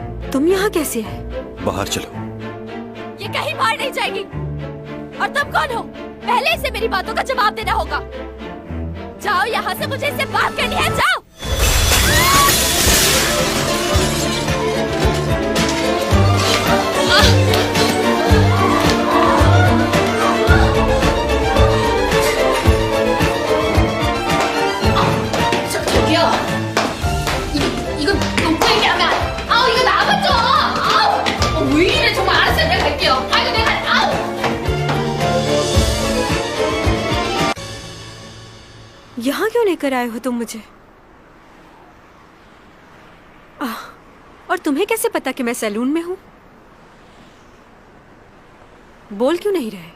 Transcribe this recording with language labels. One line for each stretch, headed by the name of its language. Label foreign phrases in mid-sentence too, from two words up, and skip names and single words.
Hindi: तुम यहाँ कैसे है? बाहर चलो। ये कहीं बाहर नहीं जाएगी। और तुम कौन हो? पहले इसे मेरी बातों का जवाब देना होगा। जाओ यहाँ से, मुझे इससे बात करनी है। जाओ।
Korean: 저기요. 이거 놓고 얘기하면 아우 이거 나만 좀. 아우. 왜 이래 정말. 알았어요. 내가 갈게요. 아이고 내가 아우.
Hindi: यहाँ क्यों लेकर आए हो तुम मुझे? और तुम्हें कैसे पता कि मैं सैलून में हूँ? बोल क्यों नहीं रहे?